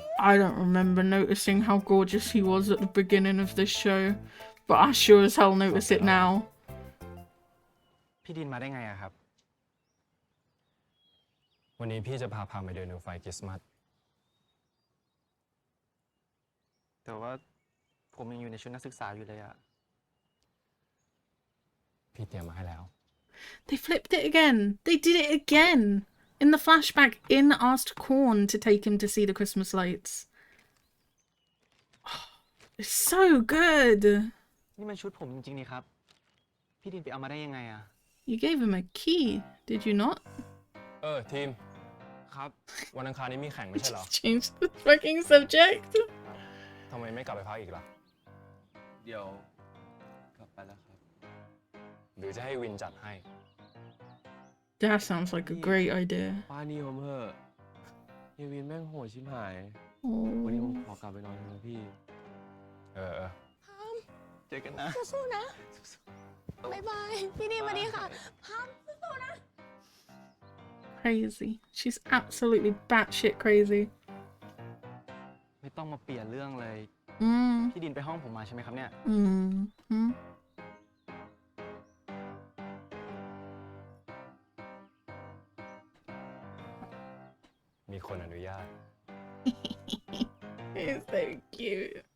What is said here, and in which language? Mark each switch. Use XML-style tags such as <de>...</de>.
<en>I don't remember noticing how gorgeous he was at the beginning of this show, but I sure as hell notice it now.</en> <th>พี่ดินมาได้ไงอะครับ วันนี้พี่จะพาไปเดินดูไฟคริสต์มาส แต่ว่าผมยังอยู่ในชุดนักศึกษาอยู่เลยอะ พี่เตรียมมาให้แล้ว</th> <en>They flipped it again. They did it again. In the flashback, In asked Korn to take him to see the Christmas lights. Oh, it's so good.</en> <th>นี่มันชุดผมจริงๆนี่ครับ พี่ดินไปเอามาได้ยังไงอะ</th> <en>You gave him a key, did you not?</en> <th>ทีม ครับ วันอังคารนี้มีแข่งไม่ใช่เหรอ</th> <en>Change the fucking subject.</en> <th>ทำไมไม่กลับไปพักอีกล่ะ เดี๋ยวกลับไปแล้วครับ หรือจะให้วินจัดให้</th> <en>That sounds like a great idea.</en> <th>ป้านี่ผมเหอะเฮวินแม่งโหดชิบหาย</th> <en>Oh.</en> <th>วันนี้ผมขอกลับไปนอนนะพี่ เจอกันนะ สู้ๆนะบ๊ายบาย พี่ดีนสวัสดีค่ะพามสู้ๆนะ</th> <en>Crazy. She's absolutely batshit crazy.</en> <th>ไม่ต้องมาเปลี่ยนเรื่องเลย Mm. พี่ดินไปห้องผมมาใช่ไหมครับเนี่ย Mm. มีคนอนุญาต</th> <en>It's so cute.</en>